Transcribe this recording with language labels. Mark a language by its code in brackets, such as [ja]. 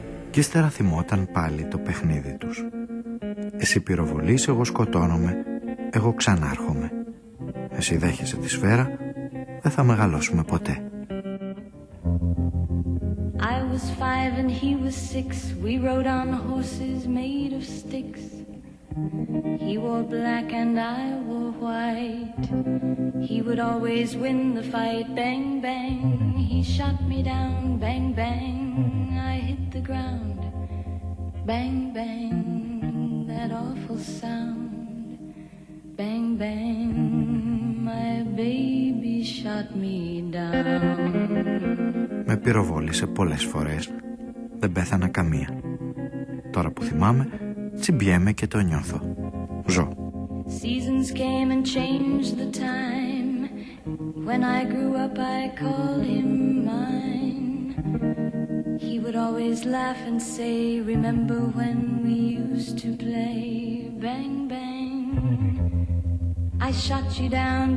[el] Κι ύστερα θυμόταν πάλι το παιχνίδι τους. Εσύ πυροβολείς, εγώ σκοτώνομαι, εγώ ξανάρχομαι. Εσύ δέχεσαι τη σφαίρα, δεν θα μεγαλώσουμε ποτέ. [en] I was five and he was six. We rode on horses made of sticks. He wore black and I wore white. He would always win the fight. Bang, bang, he shot me down. Bang, bang, I hit the ground. Bang, bang, that awful sound. Bang, bang, my baby shot me down. [el] Με πυροβόλησε πολλές φορές. Δεν πέθανα καμία. Τώρα που θυμάμαι, τσιμπιέμαι και το νιώθω. Ζω. [en] Seasons came and changed the time. When I grew up I called him mine. He would always laugh and say, remember when we used to play. Bang bang, I shot you down.